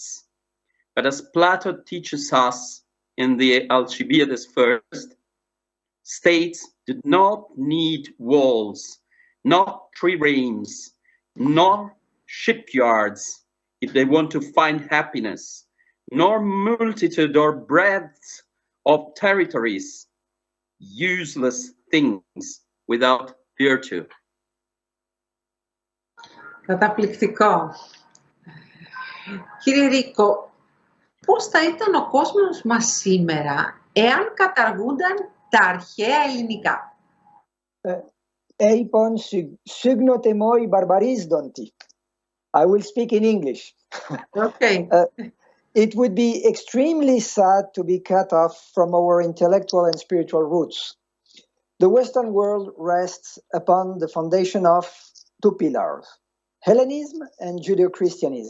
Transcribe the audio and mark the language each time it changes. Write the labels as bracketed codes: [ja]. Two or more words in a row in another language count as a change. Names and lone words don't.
[en] But as Plato teaches us in the Alcibiades First, states did not need walls, not triremes, nor shipyards if they want to find happiness, nor multitude or breadth of territories, useless things without virtue. [el] Καταπληκτικό. Κύριε Ρίκο, πώς θα ήταν ο κόσμος μας σήμερα εάν καταργούνταν τα αρχαία ελληνικά? Εἶπον συγγνῶτέ μοι βαρβαρίζοντι. [en] I will speak in English. Okay. It would be extremely sad to be cut off from our intellectual and spiritual roots. The Western world rests upon the foundation of two pillars, Hellenism and Judeo-Christianism.